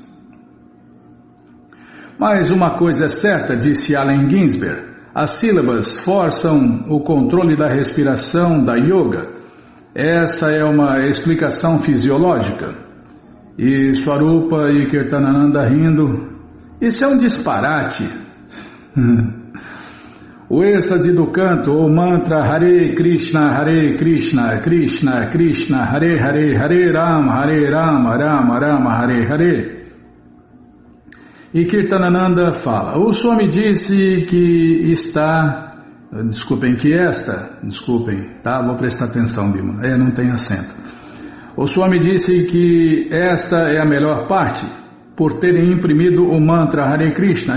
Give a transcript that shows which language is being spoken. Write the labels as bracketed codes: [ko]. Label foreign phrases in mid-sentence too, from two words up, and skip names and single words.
[pt] Mas uma coisa é certa, disse Allen Ginsberg, as sílabas forçam o controle da respiração da yoga. Essa é uma explicação fisiológica. E Swarupa e Kirtanananda rindo: isso é um disparate. O êxtase do canto, ou mantra [sa] Hare Krishna, Krishna Krishna, Hare Hare, Hare Rama, Rama Rama, Hare Hare. [pt] E Kirtanananda fala: o Swami disse que vou prestar atenção, Bimala, não tem acento. O Swami disse que esta é a melhor parte, por terem imprimido o mantra Hare Krishna.